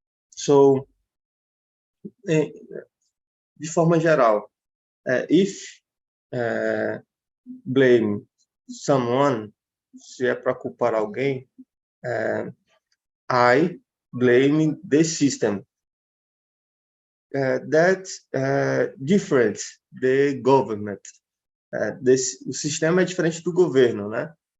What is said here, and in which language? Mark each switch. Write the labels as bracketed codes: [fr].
[pt] So, de forma geral, [en] if blame someone, [pt] se é para culpar alguém, [en] I blame the system. That's different, the government. [pt] O sistema é diferente do governo, né?